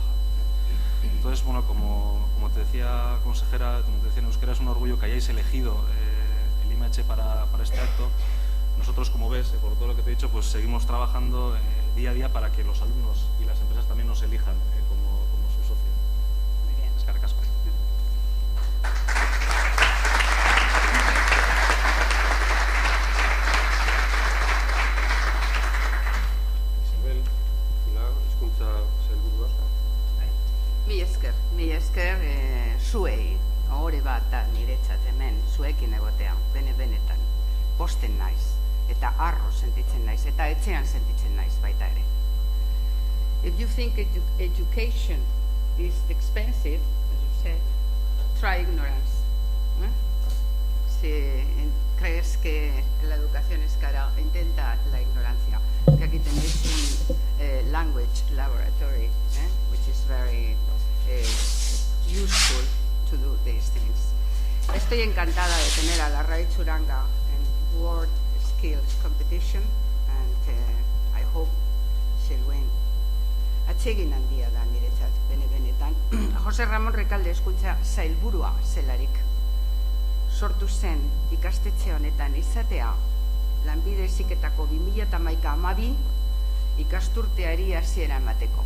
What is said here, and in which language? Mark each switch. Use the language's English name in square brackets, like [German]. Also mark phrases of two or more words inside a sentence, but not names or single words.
[Spanish] Entonces, bueno, como te decía, consejera, como te decía en euskera, es un orgullo que hayáis elegido el IMH para este acto. Nosotros, como ves, por todo lo que te he dicho, pues seguimos trabajando día a día para que los alumnos y las empresas también nos elijan como su socio. Muy bien. [Basque] Eskerrik asko. Isabel, Pilar, hizkuntza sailburua. Mi esker zuei, ohore bat da niretzat hemen, zuekin egotea, benetan, posten naiz, eta harro sentitzen naiz, eta etxean sentitzen naiz baita ere. [English] If you think education is expensive, as you said, try ignorance. [Spanish] Si crees que la educación es cara, intenta la ignorancia. Que aquí tenéis un [English] language laboratory, which is very useful to do these things. [Spanish] Estoy encantada de tener a Larraitz Uranga en World Skills Competition, [English] and I hope she'll win. [Basque] Atsegin handia da niretzat, benetan. Jose Ramon Recalde hezkuntza sailburua zelarik. Sortu zen ikastetxe honetan izatea, Lanbide Heziketako 2011-12 ikasturteari hasiera emateko.